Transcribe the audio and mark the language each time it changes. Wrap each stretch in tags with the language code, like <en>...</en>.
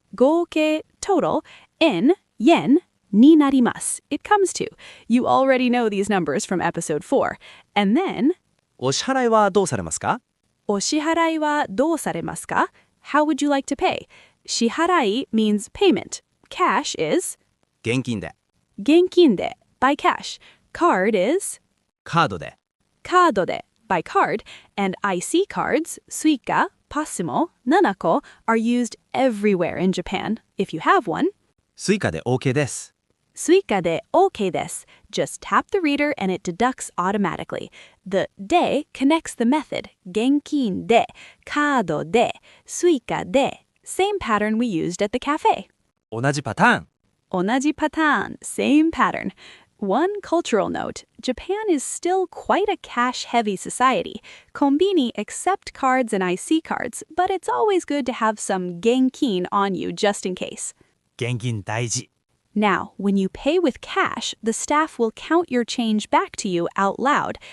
<ja>合計</ja> <en>total in yen</en> <ja>になります.</ja> <en>It comes to. You already know these numbers from episode 4. And then,</en> <ja>お支払いはどうされますか？お支払いはどうされますか?</ja> <en>How would you like to pay? 支払い means payment. Cash is</en> <ja>現金で。現金で</ja> <en>by cash. Card is</en> <ja>カードで。カードで</ja> <en>by card. And IC cards, Suica, Passimo, Nanako, are used everywhere in Japan. If you have one,</en> <ja>スイカで OK です。 Suica de OK des.</ja> <en>Just tap the reader and it deducts automatically. The de connects the method.</en> <ja>Genkin de, kaado de, Suica de.</ja> <en>Same pattern we used at the cafe.</en> <ja>同じパターン。同じパターン,</ja> <en>same pattern. One cultural note, Japan is still quite a cash-heavy society. Konbini accept cards and IC cards, but it's always good to have some genkin on you just in case.</en> <ja>現金大事。</ja> <en>Now, when you pay with cash, the staff will count your change back to you out loud.</en>